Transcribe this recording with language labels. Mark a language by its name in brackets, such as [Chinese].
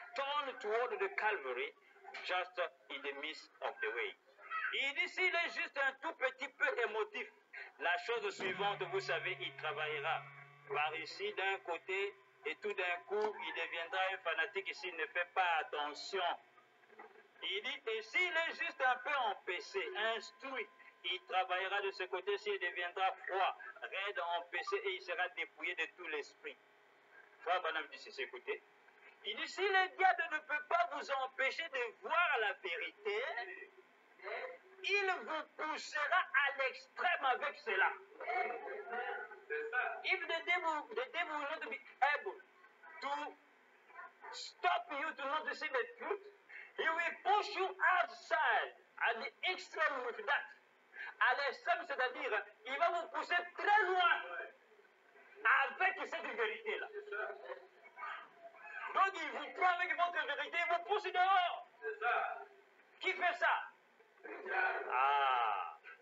[English] turn toward the Calvary, just in the midst of the way. [French] Il dit, s'il est juste un tout petit peu émotif, la chose suivante, vous savez, il travaillera par ici d'un côté et tout d'un coup, il deviendra un fanatique s'il ne fait pas attention. Il dit, et s'il est juste un peu empêché, instruit, il travaillera de ce côté-ci et deviendra froid, raide, empêché et il sera dépouillé de tout l'esprit. Frère Branham dit, c'est écoutez. Il dit, si le diable ne peut pas vous empêcher de voir la vérité, il vous poussera à l'extrême avec cela. [English] If the devil will not be able to stop you to not see the truth, he will push you outside at the extreme with that. [French] À l'extrême, c'est-à-dire, il va vous pousser très loin avec cette vérité-là. Donc, il vous prend avec votre vérité, il vous pousse dehors. Qui fait ça? Ah.